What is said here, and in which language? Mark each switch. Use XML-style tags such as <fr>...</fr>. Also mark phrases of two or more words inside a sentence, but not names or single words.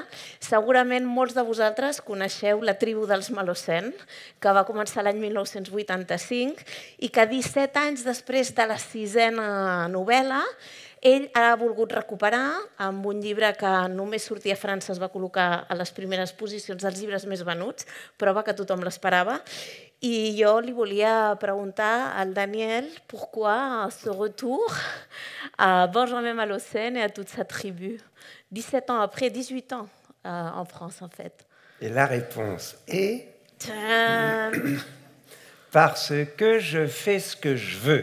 <ca>Segurament molts de vosaltres coneixeu La tribu dels Malocène, que va començar l'any 1985 i que 17 anys després de la 6a novel·la ell ha volgut recuperar amb un llibre que només sortia a França, es va col·locar a les primeres posicions dels llibres més venuts, prova que tothom l'esperava. I jo li volia preguntar al Daniel</ca> <fr>pourquoi ce retour à Benjamin Malocène et à toute sa tribu, 17 ans après, 18 ans en France en fait. Et la réponse est parce que je fais ce que je veux.</fr>